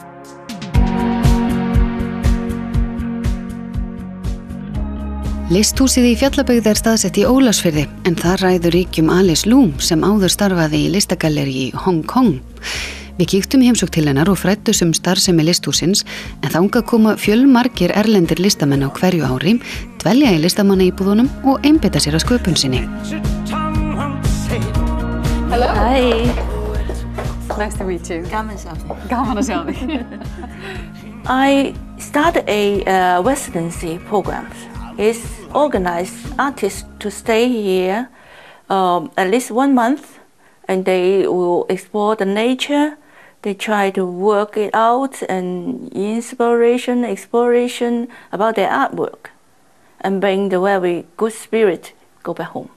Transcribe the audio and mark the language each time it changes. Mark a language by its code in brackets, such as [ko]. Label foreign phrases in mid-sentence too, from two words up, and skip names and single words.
[is] Listhúsið í Fjallabyggð staðsett í Ólafsfirði en þar ræður ríkjum Alice Loom sem áður starfaði í listagalleri í Hong Kong. Við kíktum í heimsókn til hennar og fræddum starfsemi listhúsins en þangað koma fjölmargir erlendir listamenn á hverju ári, dvelja í listamannaíbúðunum og einbeita sér að sköpun sinni. [en] Hello. Hi. Nice to meet you. [is] Gaman að sjá þig. Gaman að sjá þig. [en] I started a residency program. It's organized artists to stay here at least 1 month, and they will explore the nature. They try to work it out and exploration about their artwork, and bring the very good spirit go back home.